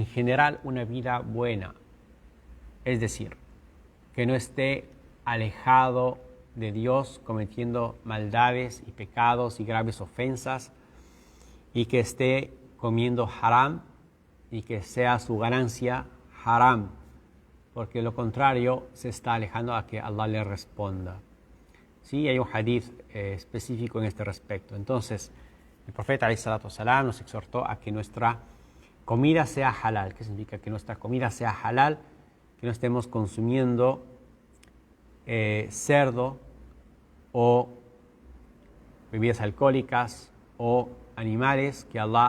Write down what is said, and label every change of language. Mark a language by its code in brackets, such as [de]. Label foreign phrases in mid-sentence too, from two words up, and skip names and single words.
[es] general una vida buena, es decir, que no esté alejado de Dios cometiendo maldades y pecados y graves ofensas, y que esté comiendo haram y que sea su ganancia haram, porque lo contrario se está alejando a que Allah le responda. Sí, hay un hadith específico en este respecto. Entonces, el profeta [ar] عليه الصلاة والسلام [es] nos exhortó a que nuestra comida sea halal. ¿Qué significa? Que nuestra comida sea halal, que no estemos consumiendo cerdo o bebidas alcohólicas o animales que Allah